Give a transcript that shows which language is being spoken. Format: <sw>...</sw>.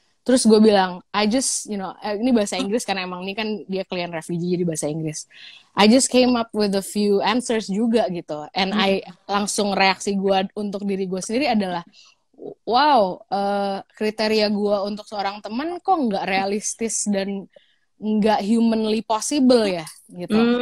<id>Terus gue bilang,</id> <en>I just,</en> <id>ini bahasa Inggris karena emang ini kan dia klien refugee jadi bahasa Inggris.</id> <en>I just came up with a few answers</en> <id>juga gitu.</id> <en>And I</en> <id>langsung reaksi gue untuk diri gue sendiri adalah, wow, kriteria gue untuk seorang teman kok nggak realistis dan nggak</id> <en>humanly possible</en> <id>ya gitu.</id>